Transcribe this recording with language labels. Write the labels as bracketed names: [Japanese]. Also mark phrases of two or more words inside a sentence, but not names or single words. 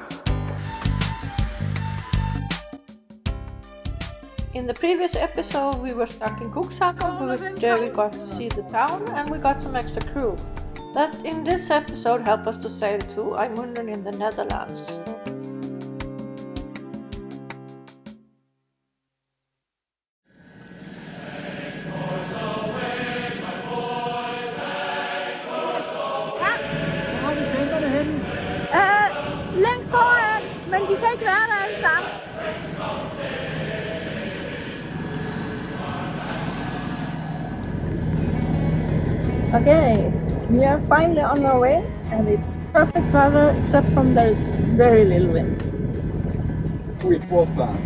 [English] In the previous episode we were stuck in Cuxhaven, where we got to see the town and we got some extra crew. That in this episode helped us to sail to IJmuiden in the Netherlands. [Danish] Længst foran, men de kan ikke være der alle sammen. [English] Okay, we are finally on our way and it's perfect weather except from there's very little wind. Which was planned.